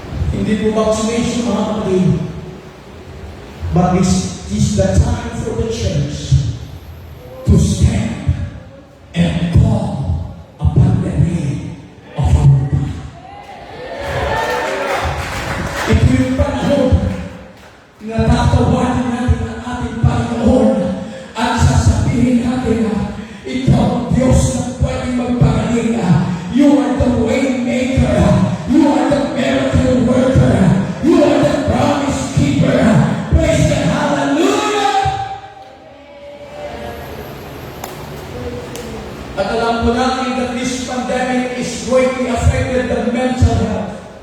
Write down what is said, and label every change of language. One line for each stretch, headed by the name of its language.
Filipino: Hindi po vaccination, mga kapatid.
English: But this is the time for the church to stand and call upon the name of our God.
Filipino: Ito yung panahon na tatawanin natin ang ating Panginoon at sasabihin natin ikaw ang Diyos na pwedeng magpagaling.
English: You are the way maker. You are the miracle worker. You are the promise keeper. Praise the hallelujah!
Filipino: At alam po natin
English: that this pandemic is greatly affected the mental health.